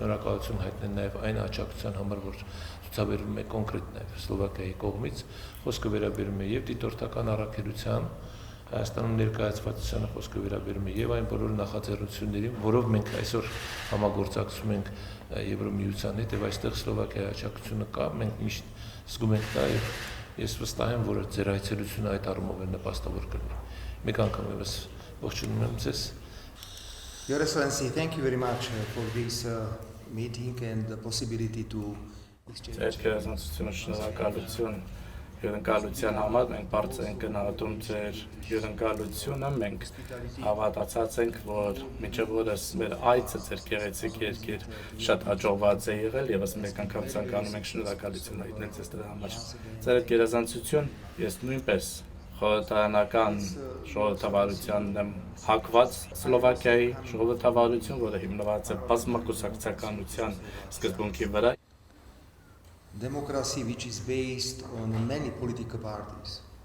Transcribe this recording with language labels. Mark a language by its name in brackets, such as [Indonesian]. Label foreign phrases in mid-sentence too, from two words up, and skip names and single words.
[Armenian] շնորհակալություն հայտնել նաեւ այն աջակցության համար, որ ցուցաբերվում է կոնկրետ նաեւ Սլովակիայի կողմից։ Խոսքը վերաբերում է եւ դիտորդական առաքելության Հայաստանում ներկայացվածությանը խոսքը վերաբերում է եւ այն բոլոր նախաձեռնություններին, որով մենք այսօր համագործակցում ենք Եվրոմիության հետ եւ այստեղ Սլովակիայի աջակցությունը կա, մենք միշտ զգում ենք դա եւ ես վստահ եմ, որ ձեր այցելությունը այդ առումով է նպաստավոր կլինի։ Մեկ անգամ եւս ողջունում եմ ձեզ։ [English] Your Excellency, thank you very much for this meeting and the possibility to exchange. [Armenian] Հյուրընկալության համար մենք բարձր ենք գնահատում ձեր հյուրընկալությունը, մենք հավատացած ենք, որ մինչև օրս մեր այցը ձեր գեղեցիկ երկիր շատ հաջողված է եղել եւ մեկ անգամ ցանկանում ենք շնորհակալություն հայտնել ձեզ դրա համար։ Ձեր գերազանցություն ես նույնպես խորհրդարանական ժողովրդավարության եմ հակված Սլովակիայի ժողովրդավարություն, որը հիմնված է բազմակուսակցականության սկզբունքի վրա [English] democracy which is based on many political parties.